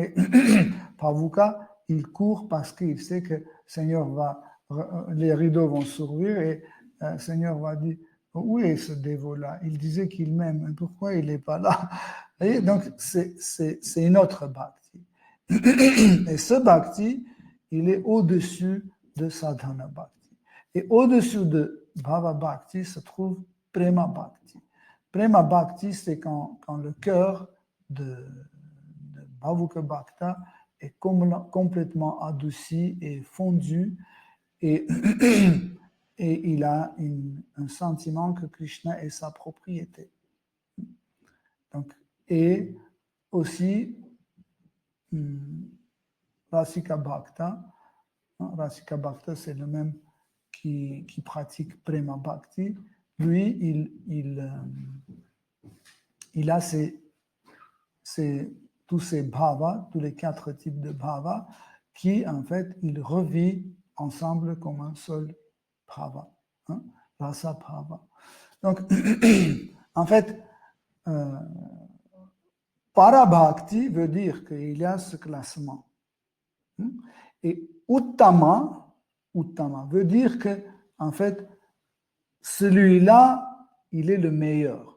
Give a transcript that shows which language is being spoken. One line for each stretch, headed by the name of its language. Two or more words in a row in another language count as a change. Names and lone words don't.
French: Mais Pavuka, il court parce qu'il sait que Seigneur les rideaux vont s'ouvrir et Seigneur va dire, où est ce dévot-là? Il disait qu'il m'aime, mais pourquoi il n'est pas là? Vous voyez, donc, c'est une autre bhakti. Et ce bhakti, il est au-dessus de
Sanskrit: sadhana bhakti.
French: Et au-dessus de
Sanskrit: bhava bhakti
French: se trouve
Sanskrit: prema bhakti. Prema bhakti,
French: c'est quand le cœur de
Sanskrit: bhavuka bhakta
French: est complètement adouci et fondu et, et il a un sentiment que Krishna est sa propriété. Donc, et aussi
Sanskrit: Rasika Bhakta. Rasika Bhakta,
French: c'est le même qui pratique
Sanskrit: Prema Bhakti.
French: Lui, il a tous ces bhavas, tous les 4 types de bhavas, qui, en fait, il revit ensemble comme un seul bhava.
Sanskrit: Rasa bhava.
French: Donc, en fait, Parabhakti veut dire qu'il y a ce classement. Et Uttama veut dire que, en fait, celui-là, il est le meilleur.